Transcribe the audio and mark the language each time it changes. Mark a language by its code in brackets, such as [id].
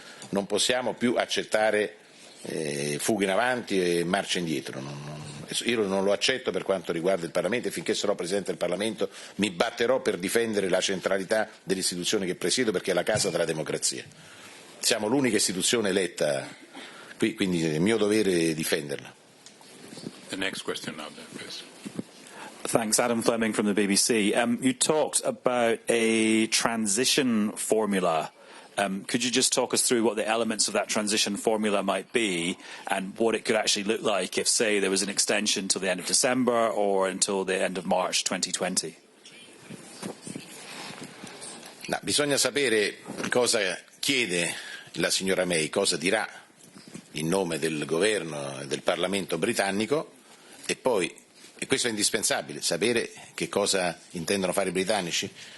[it] Non possiamo più accettare fughe in avanti e marce indietro. Io non lo accetto per quanto riguarda il Parlamento e finché sarò Presidente del Parlamento mi batterò per difendere la centralità dell'istituzione che presiedo perché è la casa della democrazia. Siamo l'unica istituzione eletta qui, quindi è mio dovere difenderla. [en] The next question now, please. Thanks, Adam Fleming from the BBC. You talked about a transition formula. Could you just talk us through what the elements of that transition formula might be and what it could actually look like if, say, there was an extension till the end of December or until the end of March 2020? [it] No, bisogna sapere cosa chiede la signora May, cosa dirà in nome del governo e del Parlamento britannico e poi, e questo è indispensabile, sapere che cosa intendono fare i britannici.